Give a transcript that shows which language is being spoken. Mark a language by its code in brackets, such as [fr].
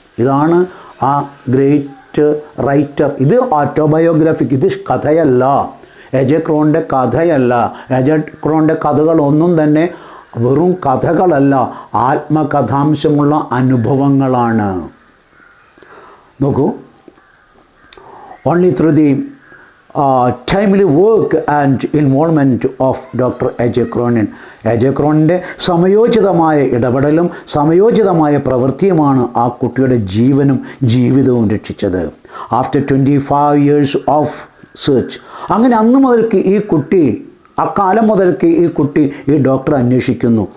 [ml] ഇതാണ് ആ great writer. ഇത് ഓട്ടോബയോഗ്രാഫിക്, ഇത് കഥയല്ല, എ.ജെ. ക്രോണിൻ്റെ കഥയല്ല. എ.ജെ. ക്രോണിൻ്റെ കഥകളൊന്നും തന്നെ വെറും കഥകളല്ല, ആത്മകഥാംശമുള്ള അനുഭവങ്ങളാണ്. [en] നോക്കൂ, only through the timely work and involvement of Dr. [ml] എ.ജെ. Cronin. എ.ജെ. ക്രോണിൻ്റെ സമയോചിതമായ ഇടപെടലും സമയോചിതമായ പ്രവൃത്തിയുമാണ് ആ കുട്ടിയുടെ ജീവനും ജീവിതവും രക്ഷിച്ചത്. [en] after 25 years of search, [ml] അങ്ങനെ അന്ന് മുതൽക്ക് ഈ കുട്ടി, അക്കാലം മുതൽക്ക് ഈ കുട്ടി ഈ ഡോക്ടറെ അന്വേഷിക്കുന്നു.